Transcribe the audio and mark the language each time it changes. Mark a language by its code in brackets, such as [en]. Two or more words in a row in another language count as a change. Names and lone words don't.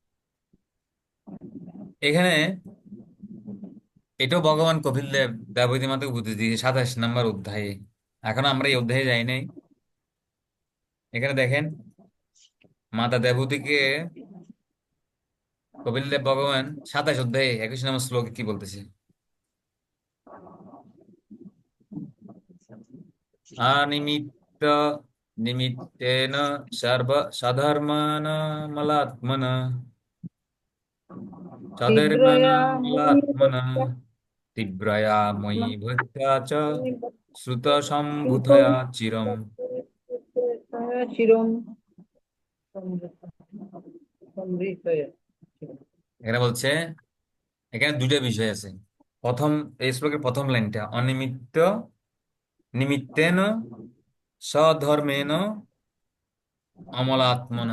[bn] এখানে এটাও ভগবান কপিল দেব দ্রৌপদী মাতাকে বুদ্ধি দিয়েছে 27 নম্বর অধ্যায়ে। এখনো আমরা এই অধ্যায়ে যাই নাই। এখানে দেখেন মাতা দেবতীকে কপিল দেব ভগবান 27 অধ্যায়ে 21 নম্বর শ্লোকে কি বলতেছে? [sa] अनिमित्त निमित्तेन सर्व सधर्मानमलात्मन তীব্রয়া सधर्मनमलात्मन तीव्रया मयि भक्त्या च श्रुतसम्भूतया चिरम्। चिरम समृद्धया। [bn] এখানে বলছে, এখানে দুইটা বিষয় আছে। প্রথম, এই শ্লোকের প্রথম লাইনটা [sa] अनिमित्त निमित्तेन सधर्मेन अमलात्मना।